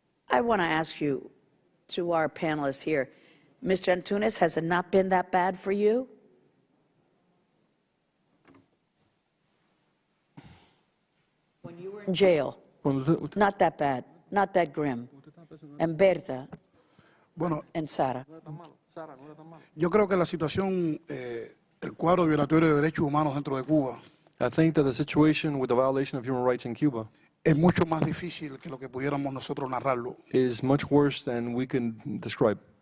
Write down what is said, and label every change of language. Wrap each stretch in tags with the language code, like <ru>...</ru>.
<en>I want to ask you, to our panelists here, Mr. Antunes, has it not been that bad for you? When you were in jail, not that bad, not that grim. And Berta,</en> <es>Bueno,</es> <en>and Sara.</en> <es>yo creo que la situación el cuadro violatorio de derechos humanos dentro de Cuba</es> <en>I think that the situation with the violation of human rights in Cuba</en> <es>es mucho más difícil que lo que pudiéramos nosotros narrarlo.</es> <en>is much worse than we can describe.</en>